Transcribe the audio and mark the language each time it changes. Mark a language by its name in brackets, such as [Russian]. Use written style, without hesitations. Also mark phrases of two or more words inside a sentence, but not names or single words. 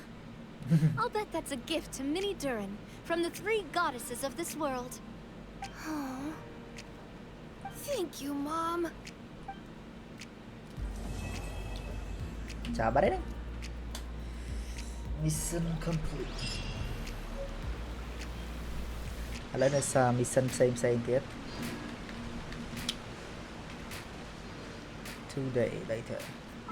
[English] I'll bet that's a gift to Mini Durin from the 3 goddesses of this world. Oh. Thank you, Mom. [Indonesian] Sabar ya. [English] Mission complete. [Khmer] ឥឡូវនៅសារ mission ផ្សេងទៀត [English] 2 day later